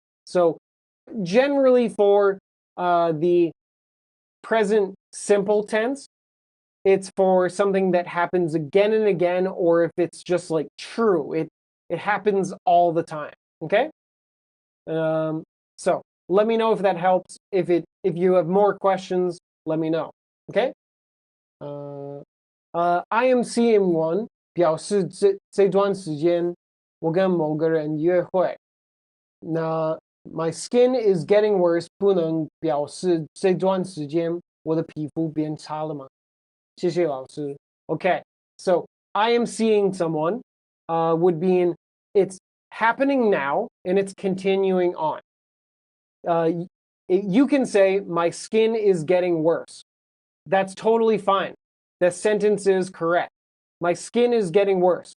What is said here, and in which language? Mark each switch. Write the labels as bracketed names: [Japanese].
[English] So generally for the present simple tense, it's for something that happens again and again, or if it's just like true, it happens all the time, okay? So let me know if that helps. If you have more questions, let me know, okay? I am seeing one [Chinese] 表示这段时间我跟某个人约会。那 [English] my skin is getting worse [Chinese] 不能表示这段时间我的皮肤变差了吗？谢谢老师。 [English] Okay, so I am seeing someone would mean it's happening now and it's continuing on. You can say my skin is getting worse. That's totally fine. The sentence is correct. My skin is getting worse.